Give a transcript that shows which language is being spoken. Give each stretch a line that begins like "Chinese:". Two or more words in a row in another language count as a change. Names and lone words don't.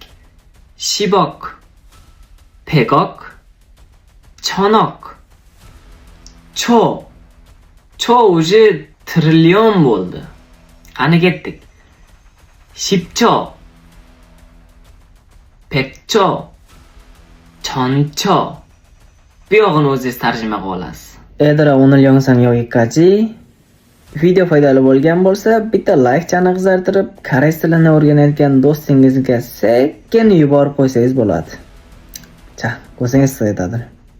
Korean: 십억, 백억, 천억, 조.
Uzbek: Cho уже trillion bo'ldi. Qani ketdik.
Korean: 십조, 백조, 천조.
Uzbek: Bu yog'ini o'zingiz tarjima qilib olasiz.
Korean: Edra 오늘 영상 여기까지.
Uzbek: Video foydali bo'lgan bo'lsa, bitta like chani qizartirib, koreys tilini o'rganayotgan do'stingizga sekin yuborib qo'ysangiz bo'ladi. Cha, ko'zingiz sezadi.